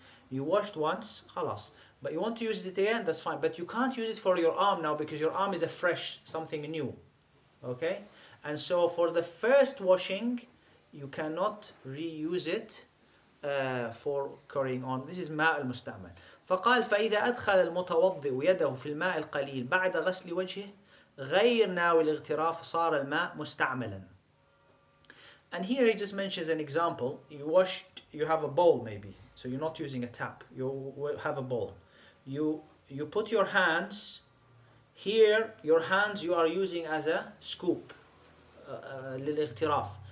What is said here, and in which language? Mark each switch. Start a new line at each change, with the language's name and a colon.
English: You washed once, khalas. But you want to use it again, that's fine. But you can't use it for your arm now because your arm is a fresh, something new. Okay? And so for the first washing, you cannot reuse it for carrying on. This is ماء المستعمل.
Arabic: فقال فإذا أدخل المتوضئ يده في الماء القليل بعد غسل وجهه غير ناوي الاغتراف صار الماء مستعملا.
English: And here he just mentions an example. You have a bowl maybe, so you're not using a tap. You have a bowl. You put your hands here. Your hands you are using as a scoop.
Arabic: للاغتراف.